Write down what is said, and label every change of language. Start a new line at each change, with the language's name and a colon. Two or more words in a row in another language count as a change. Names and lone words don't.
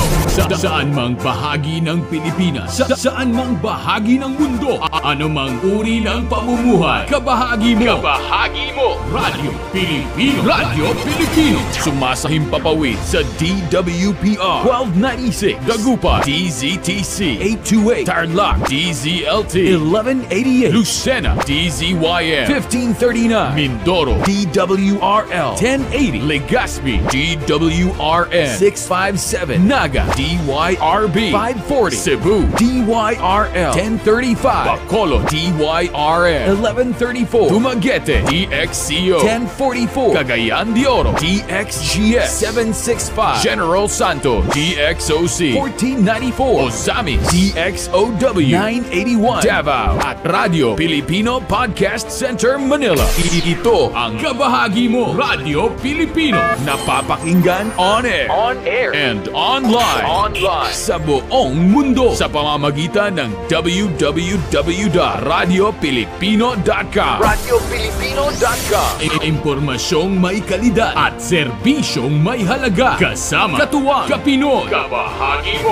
Filipino: Saan mang bahagi ng Pilipinas, saan mang bahagi ng mundo, anumang uri ng pamumuhay, kabahagi mo. Kabahagi mo. Radyo Pilipino. Radyo Pilipino. Sumasahimpapawid sa DWPR 1296, Dagupan, DZTC 828, Tarlac, DZLT 1188, Lucena, DZYM 1539, Mindoro, DWRL 1080, Legazpi, DWRN 657, Naga, DYRB 540, Cebu, DYRL 1035, Bacolod, DYRN 1134, Dumaguete, DXCO 1044, Cagayan de Oro, DXGS 765, General Santos, DXOC 1494, Ozamis, DXOW 981, Davao, at Radyo Pilipino Podcast Center, Manila. Ito ang kabahagi mo, Radyo Pilipino, napapakinggan
English: on air and online
Filipino: sa buong mundo sa pamamagitan ng www.radiopilipino.com. RadyoPilipino.com. Impormasyong may kalidad at serbisyong may halaga. Kasama, katuwang, kapinoy. Kabahagi mo.